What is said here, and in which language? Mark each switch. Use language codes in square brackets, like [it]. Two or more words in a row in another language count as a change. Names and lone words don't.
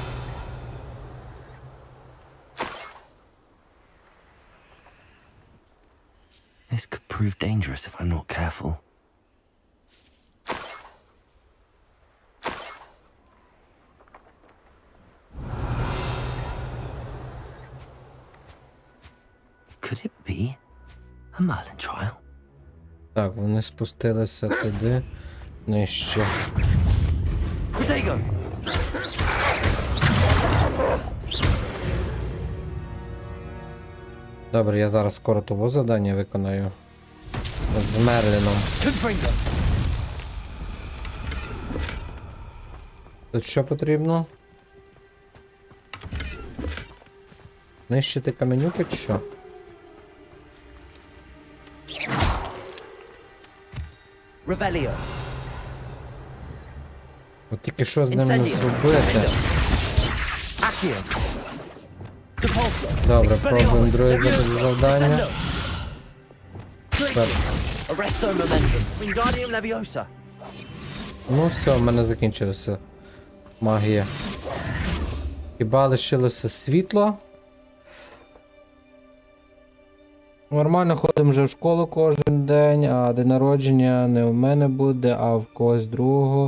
[en] This could prove dangerous if I'm not careful. Could it be a Merlin trial? [uk] Так, вони спустилися туди. Нижче. Protego! Добре, я зараз скоро того завдання виконаю. З Мерліном. Confringo! Тут що потрібно? Нищити каменюки чи що? Revelio! От тільки що з ним Incendio! зробити? Accio! Depulso! Добре, пробуємо Expelliarmus! друге Leviosa! завдання. Crescendo! Так. Arresto Momentum! Wingardium Leviosa! Ну все, в мене закінчилася магія. Хіба лишилося світло? Нормально ходимо вже в школу кожен день, а день народження не у мене буде, а в когось другого.